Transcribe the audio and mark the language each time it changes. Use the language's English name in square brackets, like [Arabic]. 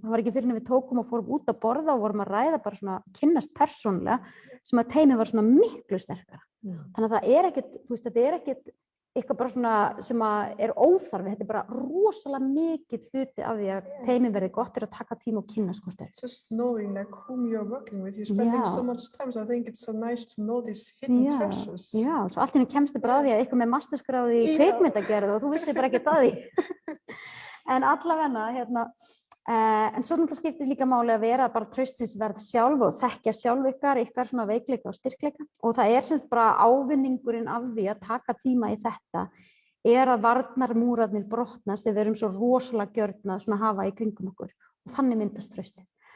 [Icelandic] Það var ekki fyrir en við tókum og fórum út að borða og vorum að ræða bara svona kynnast persónulega sem að teymið var svona miklu sterkara. Þannig að það ekkert, þetta ekkert eitthvað bara svona sem að óþarfi. Þetta bara rosalega mikið hluti af því að teymið verði gott að taka tíma og kynnast hvort öðru. [English] Just knowing like whom you're working with, you're spending so much time, so I think it's so nice to know these hidden treasures. [Icelandic] Já, svo allt í einu kemstu bara að því að eitthvað með masterskráði í kvikmyndagerð og þú vissir bara ekkert að því. En allavega en svo náttúrulega skiptir líka máli að vera bara traustsins verð sjálf og þekkja sjálf ykkar svona veikleika og styrkleika og það sem bara ávinningurinn af því að taka tíma í þetta að varnarmúrarnir brotna sem við erum svo rosalega gjörn að hafa í kringum okkur og þannig myndast traustið.